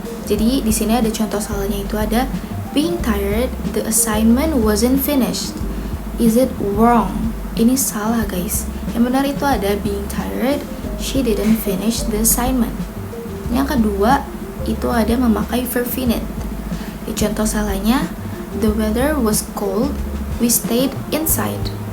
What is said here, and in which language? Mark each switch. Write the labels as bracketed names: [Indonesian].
[Indonesian] Jadi di sini ada contoh salahnya, itu ada [English] being tired, the assignment wasn't finished. Is it wrong? [Indonesian] Ini salah, guys. Yang benar itu ada [English] being tired, she didn't finish the assignment. [Indonesian] Yang kedua itu ada memakai verb finite. Contoh salahnya, [English] the weather was cold, we stayed inside.